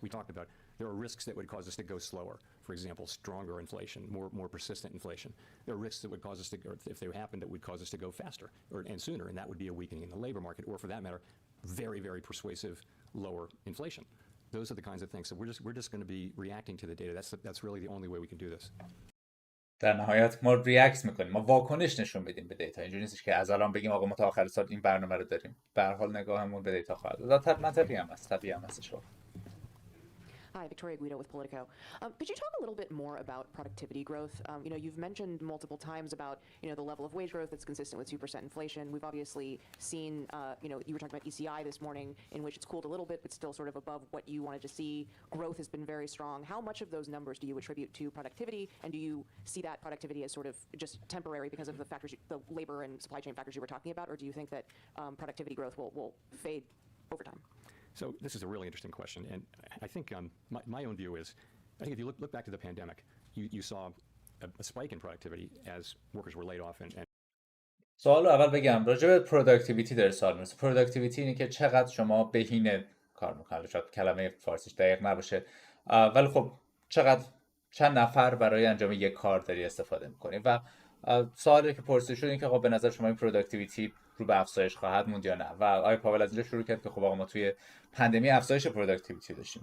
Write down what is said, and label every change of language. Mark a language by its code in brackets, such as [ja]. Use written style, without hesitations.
[en] We talked about there are risks that would cause us to go slower. For example, stronger inflation, more persistent inflation. There are risks that would cause us to, or if they happen, that would cause us to go faster and sooner, and that would be a weakening in the labor market, or for that matter, very, very persuasive lower inflation. Those are the kinds of things. So we're just going to be reacting to the data. That's really the only way we can do this. [fa] در نهایت ما ریاکت میکنیم، ما واکنش نشون بدیم به دیتا. اینجوری نیستش که از الان بگیم آقا ما تا آخر سال این برنامه رو داریم. به هر حال نگاهمون به دیتا خواهد بود. منطقی هم هست، طبیعی هم هستش. [en] Hi, Victoria Guido with Politico. Could you talk a little bit more about productivity growth? You've mentioned multiple times about, the level of wage growth that's consistent with 2% inflation. We've obviously seen, you were talking about ECI this morning, in which it's cooled a little bit, but still sort of above what you wanted to see. Growth has been very strong. How much of those numbers do you attribute to productivity? And do you see that productivity as sort of just temporary because of the factors, the labor and supply chain factors you were talking about? Or do you think that productivity growth will fade over time? So this is a really interesting question, and I think my own view is, I think if you look back to the pandemic, you saw a spike in productivity as workers were laid off and [fa] سوال رو اول بگم راجع به پروداکتیویتی داره سوال میرسه. پروداکتیویتی اینه که چقدر شما بهینه کار میکنید. شاید کلمه فارسیش دقیق نباشه، ولی خب چند نفر برای انجام یک کار داری استفاده میکنی. و سوالی که پرسیده شد این که خب به نظر شما این پروداکتیویتی رو به افزایش خواهد موند یا نه. و آقای پاول از اینجا شروع کرد که خب آقا ما توی پاندمی افزایش پروداکتیویتی داشتیم.